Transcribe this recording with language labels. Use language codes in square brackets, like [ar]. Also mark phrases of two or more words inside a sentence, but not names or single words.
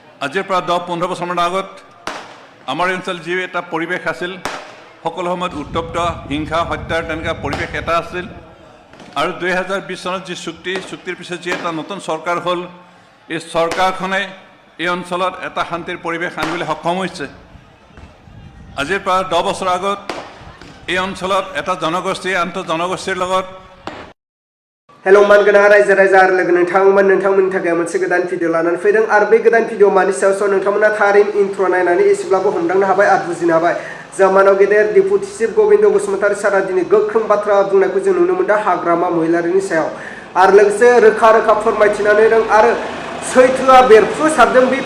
[as] আজিৰ পৰা 10-15 বছৰমান আগত আমাৰ অঞ্চল যি এটা পৰিৱেশ আছিল সকলো সময়ত উত্তপ্ত হিংসা হত্যাৰ তেনেকুৱা পৰিৱেশ এটা আছিল আৰু 2020 চনত যি চুক্তিৰ পিছত যি এটা নতুন চৰকাৰ হ'ল এই চৰকাৰখনে এই অঞ্চলত এটা শান্তিৰ পৰিৱেশ আনিবলৈ সক্ষম হৈছে আজিৰ পৰা 10 বছৰ আগত এই অঞ্চলত এটা জনগোষ্ঠী আন্ত জনগোষ্ঠীৰ লগত [brx] Hello man gana raja raja logo नोंथांमोननि थाखाय मोनसे गोदान भिडिअ लानानै फैदों आरो बे गोदान भिडिअ मानि सायाव नोंथांमोना थारैनो इन्ट्र नायनानै एसेब्लाबो हमदांनो हाबाय आरो बुजिनो हाबाय जामानाव गेदेर डिपुटि चिफ गोविंद बसुमतारी सारा दिनै गोख्रों बाथ्रा बुंनायखौ जों नुनो मोनदों हाग्रामा महिलारिनि सायाव आरो लोगोसे रोखा रोखा फोरमायथिनानै दं आरो सैथोआ बेरफ्रुसारदों बे